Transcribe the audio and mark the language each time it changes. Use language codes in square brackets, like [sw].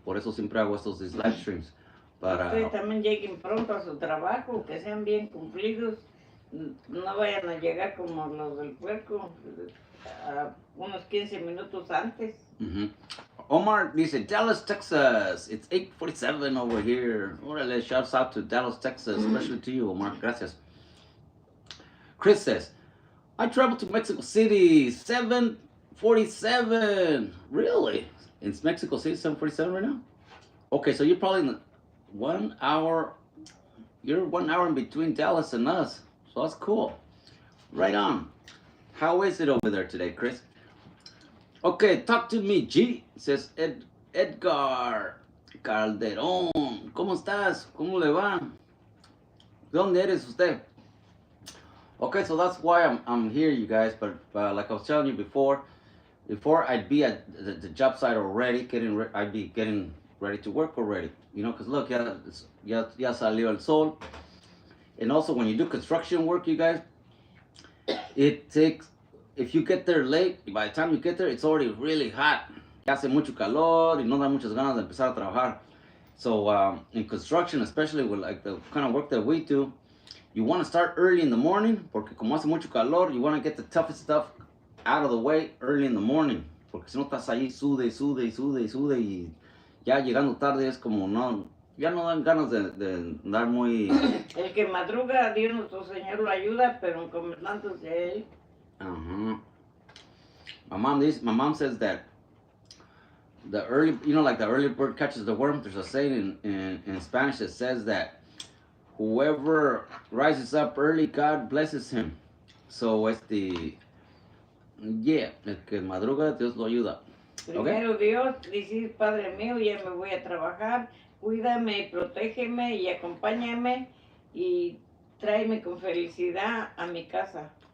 [es] Por eso siempre hago estos live streams. Ustedes también lleguen pronto a su trabajo, que sean bien cumplidos. No vayan a llegar como los del puerco, unos 15 minutos antes. Omar dice, [en] Dallas, Texas. It's 8:47 over here. Órale, shouts out to Dallas, Texas, especially to you, Omar. [es] Gracias. [en] Chris says, I traveled to Mexico City, 7:47. Really? It's Mexico City, 7:47 right now? Okay, so you're probably in the 1 hour. You're 1 hour in between Dallas and us. So that's cool. Right on. How is it over there today, Chris? Okay, talk to me, G. Says [es] Edgar Calderón. ¿Cómo estás? ¿Cómo le va? ¿De dónde eres usted? [en] Okay, so that's why I'm here, you guys. But like I was telling you before I'd be at the job site already, I'd be getting ready to work already. You know, because look, [es] ya salió el sol. [en] And also, when you do construction work, you guys, it takes, if you get there late, by the time you get there, it's already really hot. [es] Hace mucho calor y no da muchas ganas de empezar a trabajar. [en] So in construction, especially with like the kind of work that we do, you want to start early in the morning, [es] porque como hace mucho calor, [en] you want to get the toughest stuff out of the way early in the morning. [es] Porque si no estás ahí, sude y ya llegando tarde es como ya no dan ganas de andar muy... El que madruga, Dios nuestro Señor lo ayuda, pero encomendándose a Él. [en] My mom says that the early, you know, like the early bird catches the worm. There's a saying in Spanish that says that whoever rises up early, God blesses him. So, yeah, [es] el que madruga, Dios lo ayuda. Primero Dios, decir, Padre mío, ya me voy a trabajar, cuídame y protégeme y acompáñame y tráeme con felicidad a mi casa.